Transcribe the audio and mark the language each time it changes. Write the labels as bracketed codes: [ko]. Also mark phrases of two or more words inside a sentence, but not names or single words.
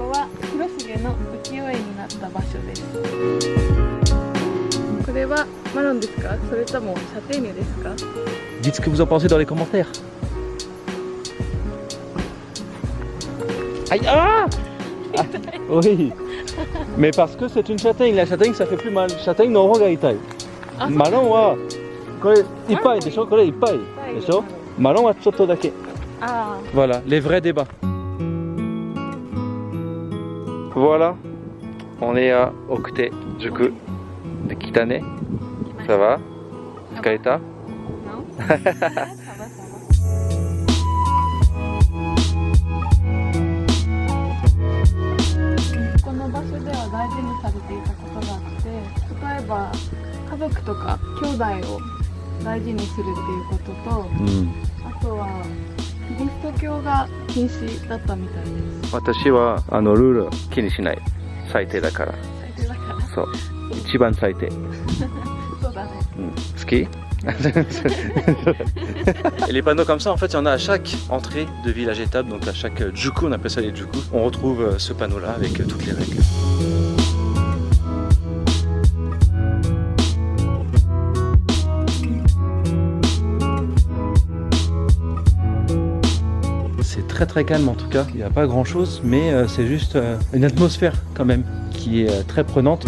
[fr] Dites ce que vous en pensez dans les commentaires. Aïe, ah! Ah, oui, mais parce que c'est une châtaigne, la châtaigne ça fait plus mal. [ja] Châtaigne の方が痛い。Marron はこれいっぱいでしょ、これいっぱいでしょ. Marron はちょっとだけ. [fr] Voilà, les vrais débats. Voilà, on est à Okutejuku de Kitane. Ça va? Fukareta? Non. [ja] この場所では大事にされていたことがぱ家族とか兄弟を大事にするっていうことと、あとはキリスト教が禁止だったみたいです。私はルール気にしない。最低だから。最低だから。そう。一番最低。そうだね。好き [fr] Et les panneaux comme ça, en fait, il y en a à chaque entrée de village étape, donc à chaque juku, on appelle ça les juku. On retrouve ce panneau-là avec toutes les règles. C'est très très calme en tout cas, il n'y a pas grand chose, mais c'est juste une atmosphère quand même qui est très prenante.